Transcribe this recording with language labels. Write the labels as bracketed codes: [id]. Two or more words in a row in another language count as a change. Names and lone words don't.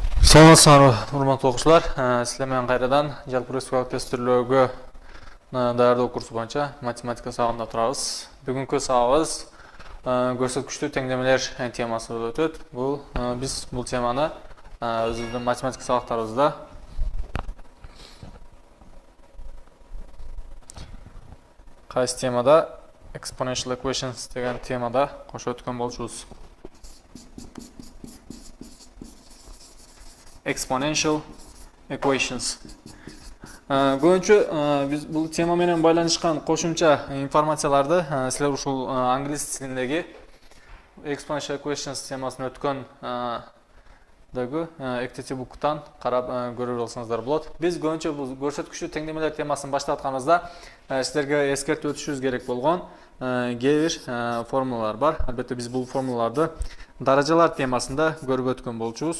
[ky] Саламатсыздар, урматтуу окуучулар. Силер менен кайрадан жалпы республикалык тестилөөгө даярдоо курсу боюнча математика сабагында турабыз. Бүгүнкү сабагыбыз көрсөткүчтүү теңдемелер темасы болуп өтөт. Биз бул теманы өзүбүздүн математика сабактарыбызда кайсы темада [en] exponential equations [ky] деген темада кошо өткөн болчубуз. [en] Exponential equations. [ky] Көбүнчө биз бул тема менен байланышкан кошумча информацияларды силер ушул англис тилиндеги [en] exponential equations [ky] темасын өткөн дагы Activity Book'тан карап көрүп алсаңыздар болот. Биз көбүнчө бул көрсөткүчтүү теңдемелер темасын баштап атканыбызда силерге эскертип өтүшүбүз керек болгон кээ бир формулалар бар. Албетте биз бул формулаларды даражалар темасында көрүп өткөн болчубуз.